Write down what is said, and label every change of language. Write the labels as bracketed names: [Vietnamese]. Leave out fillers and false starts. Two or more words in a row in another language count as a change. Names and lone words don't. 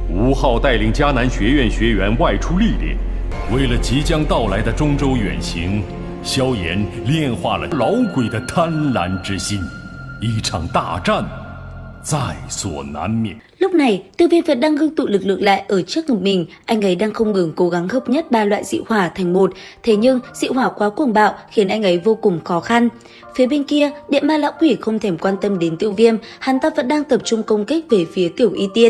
[Chinese] 吴昊带领迦南学院学员外出历练，为了即将到来的中州远行，萧炎炼化了老鬼的贪婪之心，一场大战在所难免。 [Vietnamese] Lúc này, Tiêu Viêm vẫn đang ngưng tụ lực lượng lại ở trước ngực mình, anh ấy đang không ngừng cố gắng hợp nhất ba loại dị hỏa thành một, thế nhưng dị hỏa quá cuồng bạo khiến anh ấy vô cùng khó khăn. Phía bên kia, Điện Ma Lão Quỷ không thèm quan tâm đến Tiêu Viêm, hắn ta vẫn đang tập trung công kích về phía Tiểu Y Tiên.